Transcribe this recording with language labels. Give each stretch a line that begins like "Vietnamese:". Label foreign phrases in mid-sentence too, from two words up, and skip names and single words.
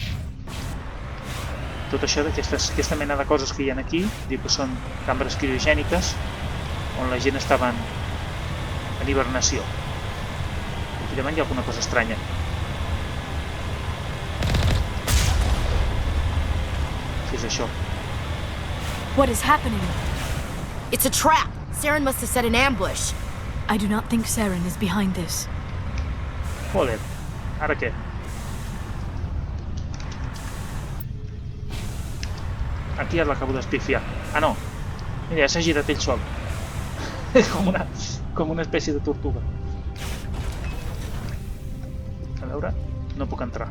Catalan: Tot això d'aquesta mena de coses que hi ha aquí, diu que són cambres criogèniques on la gent estava en hibernació. Aquí davant hi ha alguna cosa estranya. Què és això?
English: What is happening? It's a trap! Saren must have set an ambush. I do not think Saren is behind this.
Catalan: Joder, ara què? Aquí ja l'acabo d'espifiar. Ah, no. Mira, ja s'ha girat ell sol. com una espècie de tortuga. A veure, no puc entrar.